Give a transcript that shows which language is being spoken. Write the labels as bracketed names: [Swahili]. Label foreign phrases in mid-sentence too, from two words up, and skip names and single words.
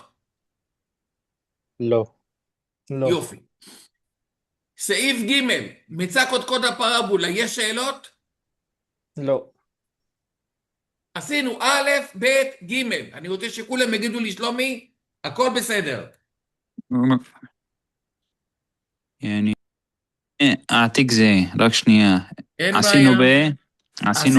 [Hebrew] לא. לא. יופי. סעיף ג', מצא קודקוד הפרבולה, יש שאלות? לא. עשינו א', ב', ג'. אני רוצה שכולם יגידו לי, שלומי, הכל בסדר. [Arabic] يعني أعطيك زي [Hebrew] רק שנייה. אין עשינו בעיה. עשינו